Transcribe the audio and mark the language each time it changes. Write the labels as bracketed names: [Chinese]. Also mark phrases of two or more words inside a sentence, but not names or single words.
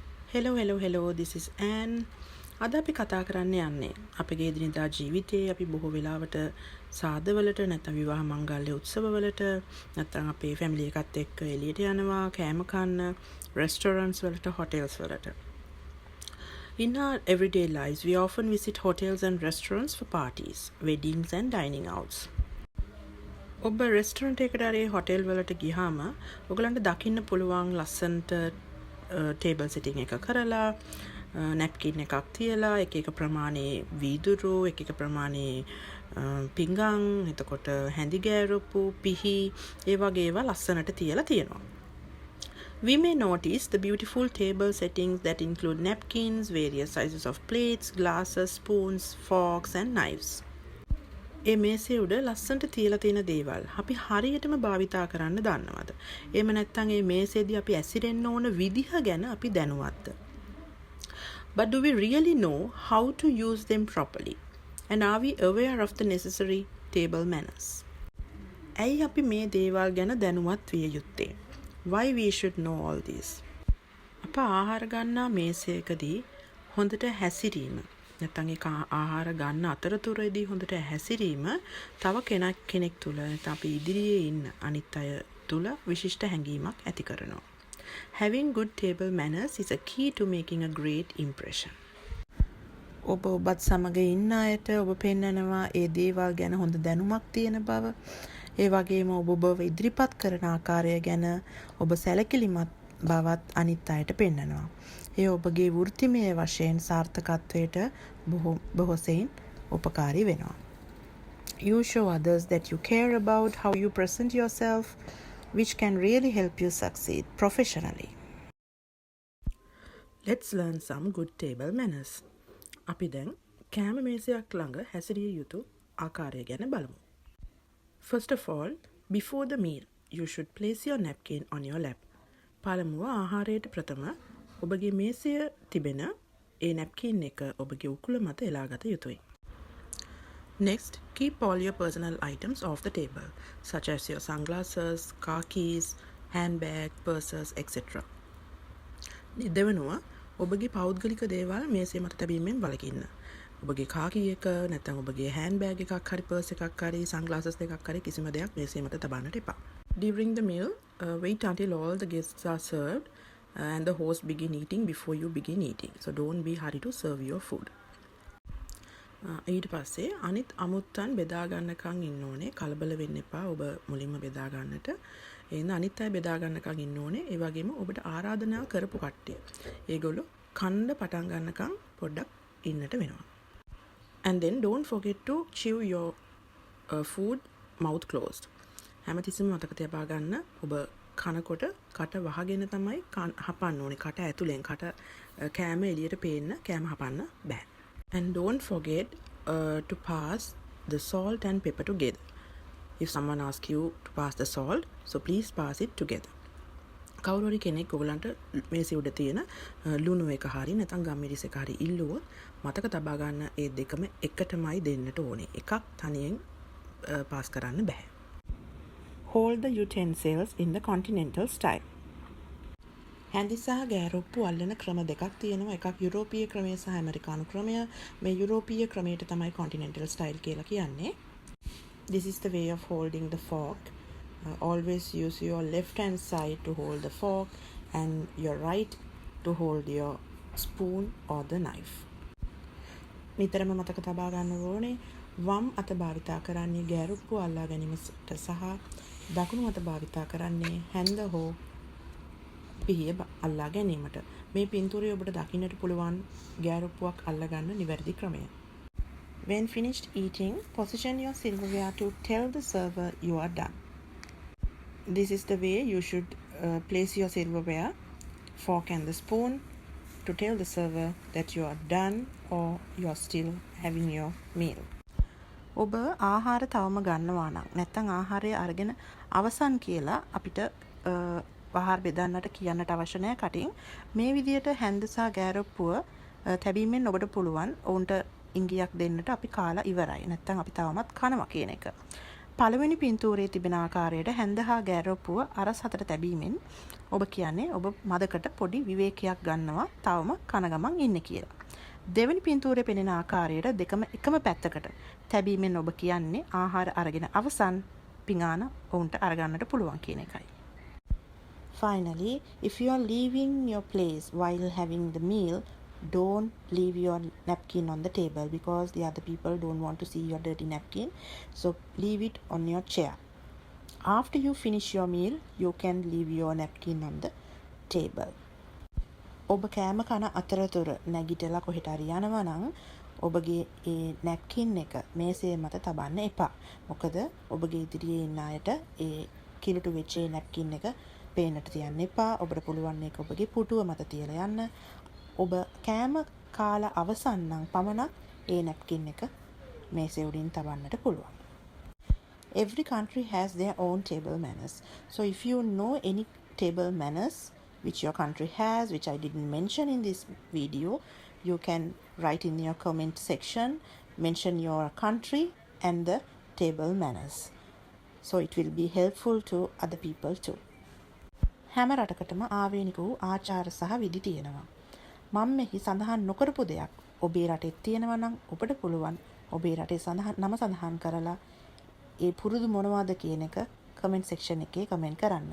[English] Hello, this is Anne. [Sinhala] අද අපි කතා කරන්න යන්නේ අපගේ එදිනෙදා ජීවිතයේ අපි බොහෝ වෙලාවට සාදවලට නැත්නම් විවාහ මංගල්‍ය උත්සවවලට නැත්නම් අපේ ෆැමිලි එකත් එක්ක එළියට යනවා කෑම කන්න restaurants වලට hotels වලට. [English] In our everyday lives, we often visit hotels and restaurants for parties, weddings and dining outs. [Sinhala] ඔබ රෙස්ටරන්ට් එකකට හරි හොටෙල් වලට ගියාම ඔයගලන්ට දකින්න පුළුවන් ලස්සනට [English] table setting [Sinhala] එක කරලා නැප්කින් එකක් තියලා එක ප්‍රමාණයේ වීදුරු එක ප්‍රමාණයේ පිඟන් එතකොට හැඳි ගෑරපු පිහි ඒ වගේ ඒවා ලස්සනට තියලා තියෙනවා. [English] We may notice the beautiful table settings that include napkins, various sizes of plates, glasses, spoons, forks and knives. [Sinhala] ඒ මේසේ උඩ ලස්සනට තියලා තියෙන දේවල් අපි හරියටම භාවිතා කරන්න දන්නවද? එහෙම නැත්නම් මේ මේසෙදී අපි ඇසිරෙන්න ඕන විදිහ ගැන අපි දැනුවත්ද? [English] But do we really know how to use them properly? And are we aware of the necessary table manners? [Sinhala] ඇයි අපි මේ දේවල් ගැන දැනුවත් විය යුත්තේ? [English] Why we should know all this? [Sinhala] අප ආහාර ගන්නා මේසයකදී හොඳට හැසිරීම නැත්නම් ඒක ආහාර ගන්න අතරතුරදී හොඳට හැසිරීම තව කෙනෙක් තුල නැත්නම් අපි ඉදිරියේ ඉන්න අනිත් අය තුල විශිෂ්ට හැඟීමක් ඇති කරනවා. [English] Having good table manners is a key to making a great impression. [Sinhala] ඔබත් සමග ඉන්න අයට ඔබ පෙන්නනවා ඒ දේවල් ගැන හොඳ දැනුමක් තියෙන බව. ඒ වගේම ඔබව ඉදිරිපත් කරන ආකාරය ගැන ඔබ සැලකිලිමත් බවත් අනිත් අයට පෙන්නනවා. ඒ ඔබගේ වෘත්තිමය වශයෙන් සාර්ථකත්වයට බොහෝසෙයින් උපකාරී වෙනවා. [English] You show others that you care about how you present yourself, which can really help you succeed professionally. Let's learn some good table manners. [Sinhala] අපි දැන් කෑම මේසයක් ළඟ හැසිරිය යුතු ආකාරය ගැන බලමු. [English] First of all, before the meal, you should place your napkin on your lap. [Sinhala] පළමුව ආහාරයට ප්‍රථම ඔබගේ මේසය තිබෙන ඒ නැප්කින් එක ඔබගේ උකුල මත එලාගත යුතුයි. [English] Next, keep all your personal items off the table, such as your sunglasses, car keys, handbag, purses, etc. [Sinhala] දෙවනුව ඔබගේ පෞද්ගලික දේවල් මේසය මත තැබීමෙන් වළකින්න. ඔබගේ [English] car key [Sinhala] එක නැත්නම් ඔබගේ handbag එකක් හරි purse එකක් හරි sunglasses දෙකක් හරි කිසිම දෙයක් මේසය මත තබන්නට එපා. [English] During the meal, wait until all the guests are served and the host begin eating before you begin eating. So don't be hurry to serve your food. [Sinhala] ඊට පස්සේ අනිත් අමුත්තන් බෙදා ගන්නකම් ඉන්න ඕනේ. කලබල වෙන්න එපා. ඔබ මුලින්ම බෙදා ගන්නට. එහෙනම් අනිත් අය බෙදා ගන්නකම් ඉන්න ඕනේ. ඒ වගේම ඔබට ආරාධනා කරපු කට්ටිය. ඒගොල්ලෝ කන්න පටන් ගන්නකම් පොඩ්ඩක් ඉන්නට වෙනවා. [English] And then don't forget to chew your food mouth closed. [Sinhala] හැමතිස්සෙම මතක තියාපා ගන්න ඔබ කනකොට කට වහගෙන තමයි හපන්න ඕනේ. කට ඇතුලෙන් කට කෑම එළියට පේන්න කෑම හපන්න බෑ. [English] And don't forget to pass the salt and pepper together. If someone asks you to pass the salt, so please pass it together. [Sinhala] කවුරු හරි කෙනෙක් ඔයගලන්ට මේසෙ උඩ තියෙන ලුණු එක හරි නැත්නම් ගම්මිරිස් එක හරි ඉල්ලුවොත් මතක තබා ගන්න ඒ දෙකම එකටමයි දෙන්නට ඕනේ. එකක් තනියෙන් පාස් කරන්න බෑ. [English] Hold the utensils in the continental style. [Sinhala] හැඳි සහ ගෑරොප්පු අල්ලන ක්‍රම දෙකක් තියෙනවා. එකක් යුරෝපීය ක්‍රමය සහ ඇමරිකානු ක්‍රමය. මේ යුරෝපීය ක්‍රමයට තමයි [English] continental style [Sinhala] කියලා කියන්නේ. [English] This is the way of holding the fork. Always use your left hand side to hold the fork and your right to hold your spoon or the knife. [Sinhala] නිතරම මතක තබා ගන්න ඕනේ වම් අත භාවිතා කරන්නේ ගෑරොප්පු අල්ලා ගැනීමට සහ දකුණු අත භාවිතා කරන්නේ හැන්ද හෝ පිහිය අල්ලා ගැනීමට. මේ පින්තූරය ඔබට දකින්නට පුළුවන් ගෑරොප්පුවක් අල්ලා ගන්න නිවැරදි ක්‍රමය. [English] When finished eating, position your silverware to tell the server you are done. This is the way you should place your silverware, fork and the spoon to tell the server that you are done or you are still having your meal. [Sinhala] ඔබ ආහාර තවම ගන්නවා නම් නැත්නම් ආහාරය අරගෙන අවසන් කියලා අපිට ආහාර බෙදන්නට කියන්නට අවශ්‍ය නැහැ කටින්. මේ විදියට හැන්ද සහ ගෑරොප්පුව තැබීමෙන් ඔබට පුළුවන් ඔවුන්ට ඉංගියක් දෙන්නට අපි කාලා ඉවරයි. නැත්නම් අපි තවමත් කනවා කියන එක. පළවෙනි පින්තූරයේ තිබෙන ආකාරයට හැන්ද හා ගෑරොප්පුව අරස් හතට තැබීමෙන් ඔබ කියන්නේ ඔබ මදකට පොඩි විවේකයක් ගන්නවා තවම කන ගමන් ඉන්නේ කියලා. දෙවෙනි පින්තූරයේ පෙනෙන ආකාරයට දෙකම එකම පැත්තකට තැබීමෙන් ඔබ කියන්නේ ආහාර අරගෙන අවසන් පිඟාන ඔවුන්ට අරගන්නට පුළුවන් කියන එකයි. [English] Finally, if you are leaving your place while having the meal, don't leave your napkin on the table because the other people don't want to see your dirty napkin. So leave it on your chair. After you finish your meal, you can leave your napkin on the table. [Sinhala] ඔබ කෑම කන අතරතුර නැගිටලා කොහෙට හරි යනවා නම් ඔබගේ ඒ නැප්කින් එක මේසය මත තබන්න එපා. මොකද ඔබගේ ඉදිරියේ ඉන්න අයට ඒ කිලුටු වෙච්ච නැප්කින් එක පේන්නට තියන්න එපා. ඔබට පුළුවන් ඒක ඔබගේ පුටුව මත තියලා යන්න. ඔබ කෑම කාලා අවසන් නම් පමණක් ඒ නැප්කින් එක මේසෙ උඩින් තබන්නට පුළුවන්. [English] Every country has their own table manners. So if you know any table manners which your country has, which I didn't mention in this video, you can write in your comment section, mention your country and the table manners. So it will be helpful to other people too. [Sinhala] හැම රටකටම ආවේනික වූ ආචාර සහ විධි තියෙනවා. මම මෙහි සඳහන් නොකරපු දෙයක් ඔබේ රටේ තියෙනවා නම් ඔබට පුළුවන් ඔබේ රටේ නම සඳහන් කරලා ඒ පුරුදු මොනවද කියන එක [English] comment section [Sinhala] එකේ comment කරන්න.